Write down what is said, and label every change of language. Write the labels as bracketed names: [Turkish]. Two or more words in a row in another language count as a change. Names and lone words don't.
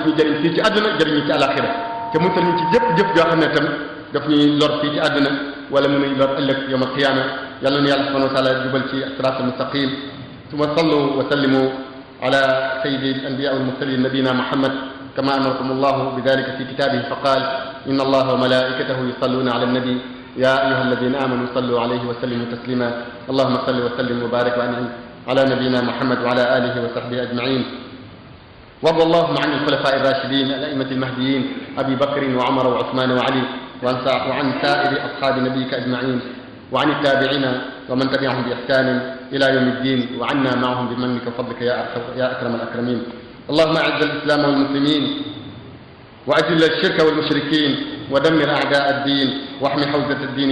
[Wolof] ñu jëriñ fii ci àdduna jëriñ ñu ci alaxira te musal ñu ci jëf yoo xam ne tam daf ñuy lor fii ci àdduna wala mu nuy lor ëllëg [Arabic] يوم القيامة [Wolof] yàlla na yàlla [Arabic] سبحانه وتعالى [Wolof] jubal ci [Arabic] الصراط المستقيم ثم صلوا وسلموا على سيد الأنبياء والمرسلين نبينا محمد كما أمركم الله بذلك في كتابه فقال إن الله وملائكته يصلون على النبي يا أيها الذين آمنوا صلوا عليه وسلموا تسليما اللهم صل وسلم وبارك وأنعم على نبينا محمد وعلى آله وصحبه أجمعين وارض اللهم عن الخلفاء الراشدين الأئمة المهديين أبي بكر وعمر وعثمان وعلي وعن سائر أصحاب نبيك أجمعين وعن التابعين ومن تبعهم بإحسان إلى يوم الدين وعنا معهم بمنك وفضلك يا أكرم الأكرمين اللهم أعز الإسلام والمسلمين وأذل الشرك والمشركين ودمر أعداء الدين واحمي حوزة الدين